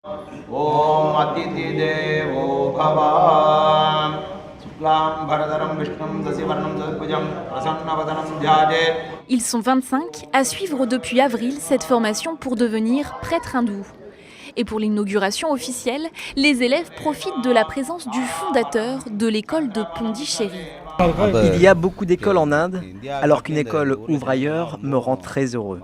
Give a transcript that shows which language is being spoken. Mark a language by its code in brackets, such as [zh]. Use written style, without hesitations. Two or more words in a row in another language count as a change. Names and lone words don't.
[sa] ॐ अदिति देवो भव शुक्लम् भरदरम् विष्णुम् दसिवर्णम् सद्भुजम् प्रसन्नवदनम् ध्यादे. [fr] Ils sont 25 à suivre depuis avril cette formation pour devenir prêtre hindou. Et pour l'inauguration officielle, les élèves profitent de la présence du fondateur de l'école de Pondichéry. Il y a beaucoup d'écoles en Inde, alors qu'une école ouvre ailleurs me rend très heureux.